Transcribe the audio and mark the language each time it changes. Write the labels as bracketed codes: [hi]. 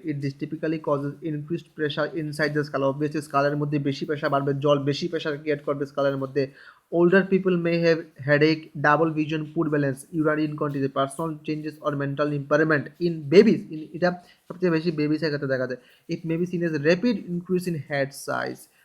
[en] It typically causes increased pressure inside the skull. [bn] Obviously, স্কালের মধ্যে বেশি pressure বাড়বে, জল বেশি প্রেশার ক্রিয়েট করবে স্কালের মধ্যে। [en] Older people may have headache, double vision, poor balance, urinary incontinence, personal changes or mental impairment in babies. [bn] এটা সবচেয়ে বেশি বেবিসের ক্ষেত্রে দেখা যায়। [en] It may be seen as a rapid increase in head size.